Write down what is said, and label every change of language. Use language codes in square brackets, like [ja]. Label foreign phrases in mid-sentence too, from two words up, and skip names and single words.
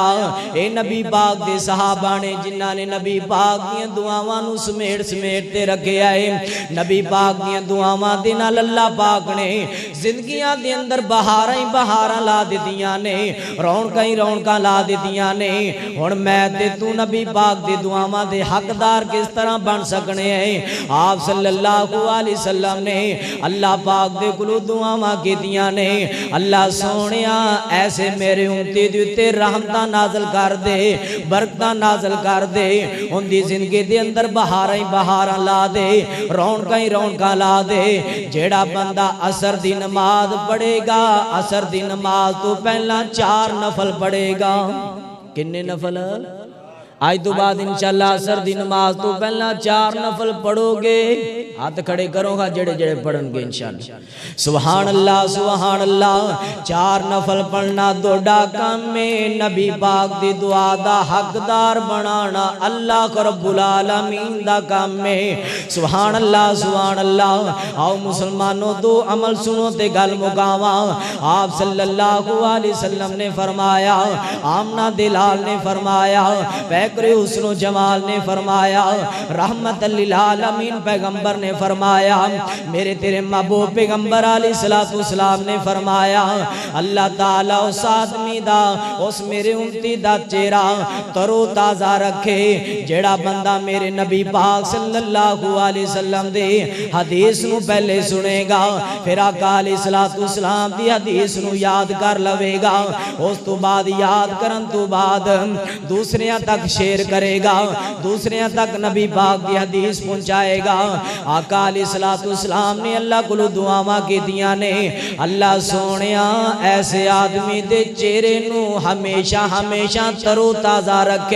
[pa] اے نبی پاک دے صحابہ نے جنہاں نے نبی پاک دیاں دعاواں نوں سمیٹ سمیٹ تے رکھیا ہے. نبی پاک دیاں دعاواں دے نال اللہ پاک نے زندگیاں دے اندر بہاراں ہی بہاراں لا دتیاں نے، رونقاں ہی رونقاں لا دتیاں نے. ہݨ میں تے توں نبی پاک دے دعاواں دے حقدار کس طرح بن سکنے ہیں? آپ [ar] صلى الله عليه وسلم [pa] نے اللہ پاک دے کولوں دعاواں کیتیاں نے، اللہ سوہنیا ایسے میرے امتی دے اتے رحمتاں نازل کر دے، برکتاں نازل کر دے، انکی زندگی دے اندر بہاراں ہی بہاراں لا دے، رونقاں ہی رونقاں لا دے. جیہڑا بندہ عصر دی نماز پڑھے گا، عصر دی نماز تو پہلا 4 نفل پڑھے گا. کنے نفل? اج تو بعد ان شاء اللہ عصر دی نماز تو پہلا 4 نفل پڑھو گے. ہاتھ کھڑے کرو گا جیہڑے جیہڑے پڑھن گے ان شاء اللہ. [ar] سبحان الله سبحان الله. [pa] 4 نفل پڑھنا دوڑا کام میں، نبی پاک دی دعا دا حقدار بنانا اللہ رب العالمین دا کام میں. [ar] سبحان الله سبحان الله. [pa] آؤ مسلمانو دو عمل سنو تے گل مکاوا. آپ [ar] صلى الله عليه وسلم [pa] نے فرمایا، آمنہ دلال نے فرمایا، بیکرے حسن و جمال نے فرمایا, [ar] رحمة للعالمين [pa] پیغمبر نے فرمایا، میرے تیرے محبوب پیغمبر [ar] عليه الصلاة والسلام [pa] نے فرمایا، اللہ تعالیٰ اس آدمی دا، اس میرے امتی دا چہرہ ترو تازہ رکھے جیہڑا بندہ میرے نبی پاک [ar] صلى الله عليه وسلم [pa] دے حدیث نوں پہلے سنے گا، فیر آقا [ar] عليه الصلاة والسلام [pa] دی حدیث نوں یاد کر لوے گا، اس تو بعد یاد کرن تو بعد دوسریاں تک شیئر کرے گا، دوسریاں تک نبی پاک کی حدیث پہنچائے گا. آقا [ar] عليه الصلاة والسلام [pa] نے اللہ کو دعاواں کیتیاں نے، اللہ سوہنیا ایسے آدمی دے چہرے نوں ہمیشہ ہمیشہ ترو تازہ رکھے.